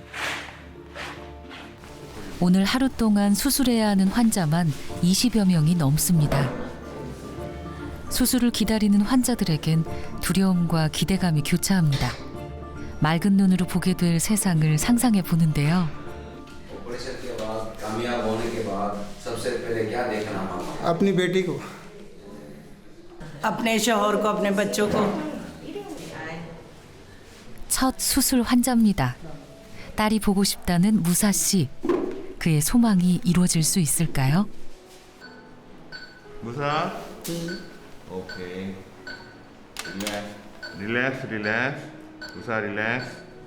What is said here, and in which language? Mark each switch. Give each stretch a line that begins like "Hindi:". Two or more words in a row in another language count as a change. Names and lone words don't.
Korean: 오늘 하루 동안 수술해야 하는 환자만 20여 명이 넘습니다. 수술을 기다리는 환자들에겐 두려움과 기대감이 교차합니다. 맑은 눈으로 보게 될 세상을 상상해 보는데요.
Hindi: अपनी बेटी को अपने शौहर को अपने बच्चों को
Korean: 첫 수술 환자입니다. 딸이 보고 싶다는 무사 씨. 그의 소망이 이루어질 수 있을까요? 무사. 오케이. 릴렉스. 무사 릴렉스.